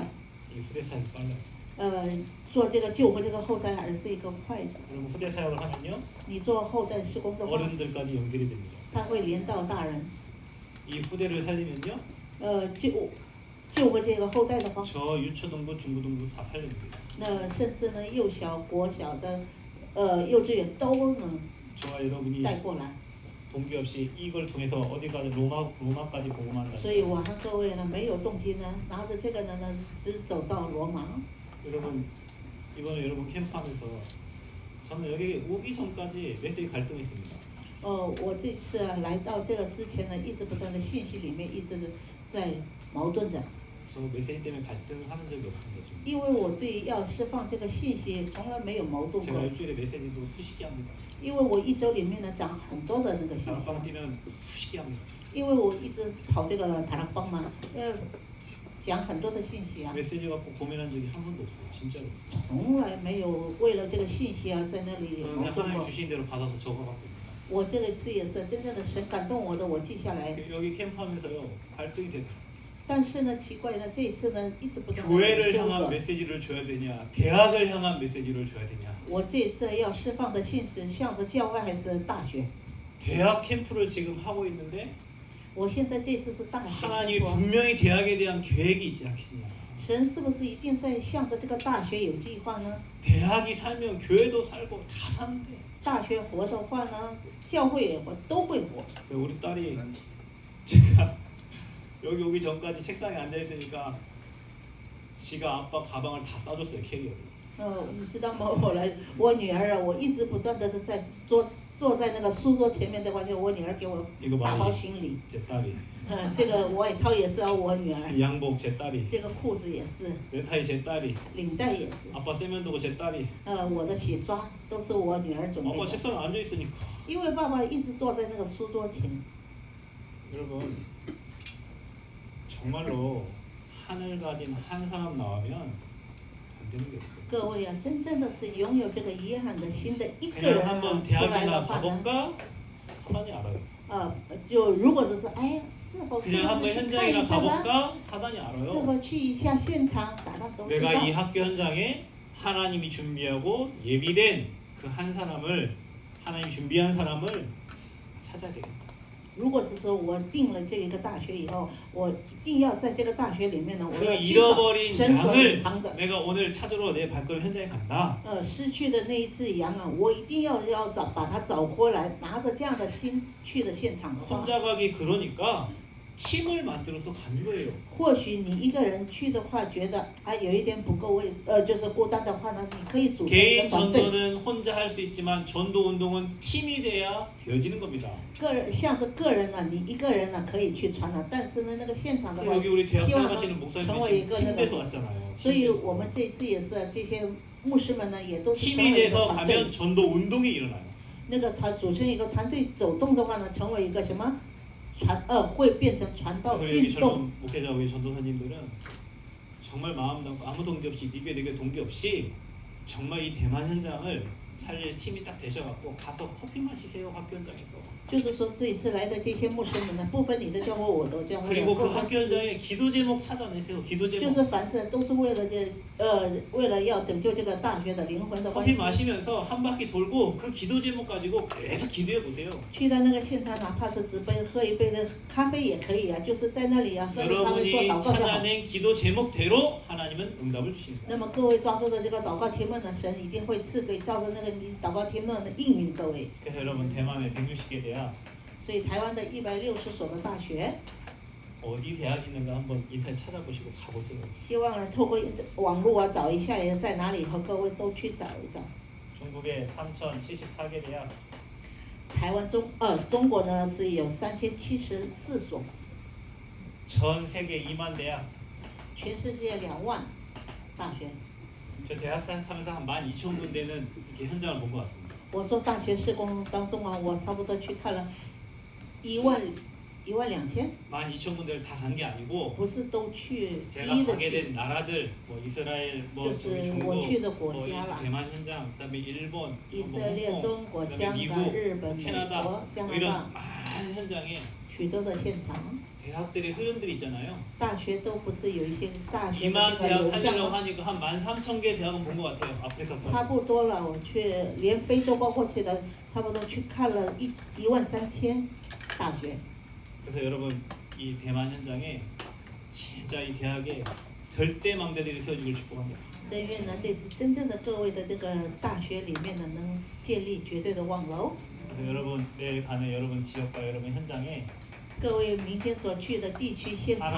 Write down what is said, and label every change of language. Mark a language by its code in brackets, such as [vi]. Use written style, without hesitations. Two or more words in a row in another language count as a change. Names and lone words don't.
[ko] 이 후대사역이 빨라요. [zh] 做这个救活这个后代还是一个快的。 [ko] 여러분 후대사역을 하면요, [zh] 你做后代施工的话， [ko] 어른들까지 연결이 됩니다. [zh] 他会连到大人。 [ko] 이 후대를 살리면요, [zh] 救活这个后代的话， [ko] 저 유초등부, 중고등부 다 살립니다. [zh] 那甚至呢幼小、国小的幼稚园都能 [ko] 저와 여러분이 [zh] 带过来。 [ko] 동기 없이 이걸 통해서 어디까지 로마까지 복음한다. [zh] 所以我和各位呢没有动机呢，拿着这个呢只走到罗马。 [ko] 여러분 이번에 여러분 캠프하면서 저는 여기 오기 전까지 메시지 갈등했습니다. [zh] 我这次来到这个之前呢，一直不断的信息里面一直在矛盾着， [ko] 저 메시지 때문에 갈등하는 적이 없습니다. 지금. [zh] 因为我对要释放这个信息从来没有矛盾 [ko] 제가 [zh] 过， [ko] 일주일에 메시지도 수십 개 합니다. [zh] 因为我一周里面呢讲很多的这个信息， [ko] 다락방 뛰면 수십 개 합니다. [zh] 因为我一直跑这个塔拉邦嘛，讲很多的信息啊， [ko] 메시지 갖고 고민한 적이 한 번도 없어요. 진짜로. [zh] 从来没有为了这个信息啊在那里 [ko] 저는 [zh] 矛 [ko] 그냥 [zh] 盾 [ko] 하나님 [zh] 过。 [ko] 주신 대로 받아서 적어갖고 있습니다. [zh] 我这个次也是真正的神感动我的，我记下来。 [ko] 여기 캠프하면서요 갈등이 되더라고요. [zh] 但是呢，奇怪呢，这一次呢，一直不断的 [ko] 교회를 [zh] 纠 [ko] 향한 [zh] 葛。 [ko] 메시지를 줘야 되냐, 대학을 향한 메시지를 줘야 되냐. [zh] 我这次要释放的信是向着教会还是大学？ [ko] 대학 캠프를 지금 하고 있는데 [zh] 我现在这次是大学。 [ko] 하나님이 분명히 대학에 대한 계획이 있지 않겠냐. [zh] 神是不是一定在向着这个大学有计划呢？ [ko] 대학이 살면 교회도 살고 다 사는데 [zh] 大学活的话呢，教会也活，都会活。 [ko] 우리 딸이 제가 여기 오기 전까지 책상에 앉아 있으니까 지가 아빠 가방을 다 싸줬어요. 캐리어를. [zh] 你知道吗？后来我女儿啊，我一直不断的是在坐在那个书桌前面的话，就我女儿给我 [ko] 이거 [zh] 打包 [ko] 많이 [zh] 行李。 [ko] 제 딸이 [zh] 这个外套也是我女儿， [ko] 이 양복 제 딸이 [zh] 这个裤子也是， [ko] 넥타이 제 딸이 [zh] 领带也是。 [ko] 아빠 세면도구 제 딸이 [zh] 我的洗刷都是我女儿准备 [ko] 아빠 [zh] 的， [ko] 책상에 앉아 있으니까 [zh] 因为爸爸一直坐在那个书桌前。 [ko] 여러분 정말로 하늘 가진 한 사람 나오면 안 되는 게 없어요. [zh] 各位啊，真正的是拥有这个遗憾的心的一个 [ko] 그냥 [zh] 人啊 [ko] 한번 [zh] 出来 [ko] 대학이나 [zh] 的话呢， [ko] 가볼까? 사단이 알아요. [zh] 就如果就是哎，是否 [ko] 그냥 한번 [zh] 去看 [ko] 현장이나 [zh] 一下吧？ [ko] 가볼까? 사단이 [zh] 是 [ko] 알아요. [zh] 否去一下现场？撒旦都知 [ko] 내가 [zh] 道 [ko] 이 。 학교 현장에 하나님이 준비하고 예비된 그 한 사람을 하나님 준비한 사람을 찾아야 되겠다. [zh] 如果是说我定了这一个大学以后，我一定要在这个大学里面呢，我 [ko] 그 [zh] 要去找 [ko] 잃어버린 [zh] 神所隐 [ko] 양을 [zh] 藏的。 [ko] 내가 오늘 찾으러 내 발걸음 현장에 간다. [zh] 失去的那一只羊啊，我一定要把它找回来，拿着这样的心去的现场的话， [ko] 혼자 가기 그러니까 팀을 만들어서 간 거예요. [zh] 或许你一个人去的话，觉得啊有一点不够就是孤单的话呢，你可以组成一 [ko] 개인 [zh] 个团队。 [ko] 전도는 혼자 할 수 있지만 전도 운동은 팀이 돼야 되어지는 겁니다. [zh] 个人向着个人呢，你一个人呢可以去传达，但是呢那个现场的话， [ko] 여기 우리 대학 [zh] 希望 [ko] 사역하시는 [zh] 能 [ko] 목사님이 [zh] 成为一 [ko] 지금 [zh] 个那 [ko] 팀 돼서 [zh] 个。 [ko] 왔잖아요. [zh] 所以 [ko] 팀 돼서. [zh] 我们这次也是这些牧师们呢，也都是成 [ko] 팀이 [zh] 为一个 [ko] 돼서 [zh] 团队 [ko] 가면 。 전도 운동이 일어나요. [zh] 那个组成一个团队走动的话呢，成为一个什么会变成传道 [ko] 그래서 여기 [zh] 运动。 [ko] 젊은 목회자 우리 전도사님들은 정말 마음 담고 아무 동기 없이 니게 동기 없이 정말 이 대만 현장을 살릴 팀이 딱 되셔갖고 가서 커피 마시세요 학교 현장에서. [zh] 就是说这一次来的这些牧师们呢，不分你的教会，我的教会， [ko] 그리고 그 [zh] 不分 [ko] 학교 현장에 기도 제목 찾아내세요. 기도 [zh] 就 [ko] 제목. [zh] 是凡事都是为了为了要拯救这个大学的灵魂的关 [ko] 커피 [zh] 系。 [ko] 마시면서 한 바퀴 돌고 그 기도 제목 가지고 계속 기도해 보세요. [zh] 去到那个现场，哪怕是只喝一杯的咖啡也可以啊，就是在那里啊喝着咖啡做 [ko] 여러분이 [zh] 祷告就好。 [ko] 찾아낸 기도 제목대로 하나님은 응답을 주십니다. [zh] 那么各位抓住的这个祷告题目呢，神一定会赐给照着那个你祷告题目的应允各位。 [ko] 그래서 여러분 대만의 160개 대학 [zh] 所以台湾的160所的大学， [ko] 어디 대학 있는가 한번 인터넷 찾아보시고 가보세요. [zh] 希望呢透过网络啊找一下也在哪里，和各位都去找一找。 [ko] 중국의 3,074개 대학 [zh] 台湾中国呢是有3074所， [ko] 전 세계 2만 대학. [zh] 全世界2万大学。 [ko] 저 대학 사면서 한 12,000군데는 이렇게 현장을 본 것 같습니다. [zh] 我做大学施工当中啊，我差不多去看了12000， [ko] 12,000군데를 다 간 게 아니고 [zh] 不是都去 [ko] 제가 [zh] 一一的 [ko] 가게 [zh] 去， [ko] 된 나라들 뭐 이스라엘 뭐 [zh] 就是 [ko] 저기 중국 [zh] 我去的国 [ko] 뭐 [zh] 家啦， [ko] 대만 현장 그다음에 일본 [zh] 以 [ko] 뭐 [zh] 色列、 [ko] 홍콩, [zh] 中国、 [ko] 그다음에 [zh] 香港、 [ko] 미국 [zh] 日本、美 [ko] 캐나다 [zh] 国、加 [ko] 뭐 [zh] 拿 [ko] 이런 [zh] 大， [ko] 많은 현장에 [zh] 许多的现场。 [ko] 대학들의 흐름들이 있잖아요. [zh] 大学都不是有一些大学的 [ko] 2만 [zh] 这个 [ko] 대학 [zh] 流向 [ko] 살리려고 [zh] 吗？ [ko] 하니까 한 13,000개 대학은 본 것 같아요. 아프리카 [zh] 差 [ko] 거. [zh] 不多了，我去连非洲包括去的，差不多去看了13000大学。 [ko] 그래서 여러분 이 대만 현장에 진짜 이 대학에 절대 망대들이 세워지길 축복합니다. [zh] 真愿呢，这次真正的各位的这个大学里面呢，能建立绝对的望楼。 [ko] 그래서 여러분 내일 가는 여러분 지역과 여러분 현장에 [zh] 各位明天所去的地区现场，